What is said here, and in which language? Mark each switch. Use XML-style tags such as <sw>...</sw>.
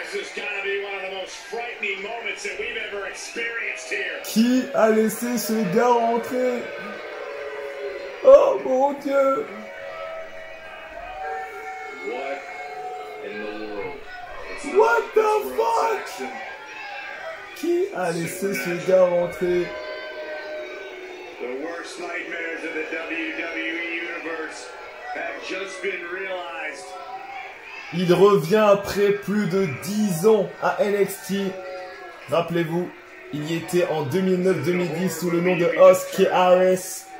<en>This is gonna be one of the most frightening moments that we've ever experienced here.</en> <fr>Qui a laissé ce gars entrer? Oh mon Dieu!</fr> <en>What in the world? What the fuck?</en> <fr>Qui a laissé ce gars rentrer?</fr> <en>The worst nightmares of the WWE Universe have just been realized.</en> <fr>Il revient après plus de 10 ans à NXT. Rappelez-vous, il y était en 2009-2010 sous le nom de Asuka Harris.</fr>